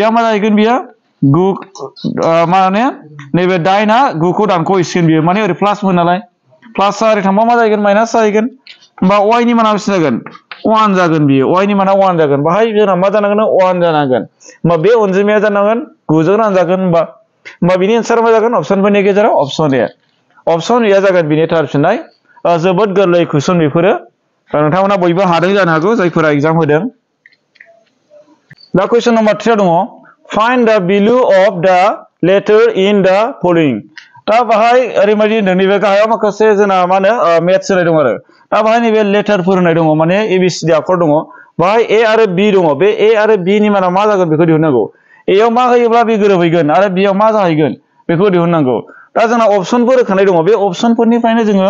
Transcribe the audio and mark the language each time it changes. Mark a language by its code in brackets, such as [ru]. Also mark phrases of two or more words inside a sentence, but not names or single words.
[brx] आ मा जाहैगोन बियो 9 माने नैबे 8 आ 9 खौ दानख'हैसिगोन बियो माने ओरै प्लास मोन नालाय प्लास ओरै थांबा मा जाहैगोन माइनास जाहैगोन होमबा y नि माना बेसे जागोन 1 जागोन बियो y नि माना 1 जागोन बाहाय जोंना मा जानांगोन 1 जानांगोन होमबा बे अनजिमाया जानांगोन 9 जों रानजागोन होमबा बिनि एन्सार मा जागोन अप्शनफोरनि गेजेराव [en] option A option A [brx] जागोन बिनि थार फिननाय जोबोद गोरलै कुइसन बेफोरो नोंथांमोना बयबो हादों जानो हागौ जायफोरा एग्जाम होदों दा [en] question number [brx] 3 दङ [en] find the value of the letter in the following [brx] दा बाहाय ओरैबायदि होनदों नैबे गाहायाव माखासे जोंना मा होनो मेथ्स होनाय दं आरो दा बाहाय नैबे लेटारफोर होनाय दङ माने एबिसिडि आखर दङ बाहाय ए आरो बि दङ बे ए आरो बि नि माना मा जागोन बेखौ दिहुननांगौ ए आव मा होयोब्ला बि गोरोबहैगोन आरो बि आव मा जाहैगोन बेखौ दिहुननांगौ दा जोंना अपसनफोर होखानाय दङ बे अपसनफोरनिफ्रायनो जोङो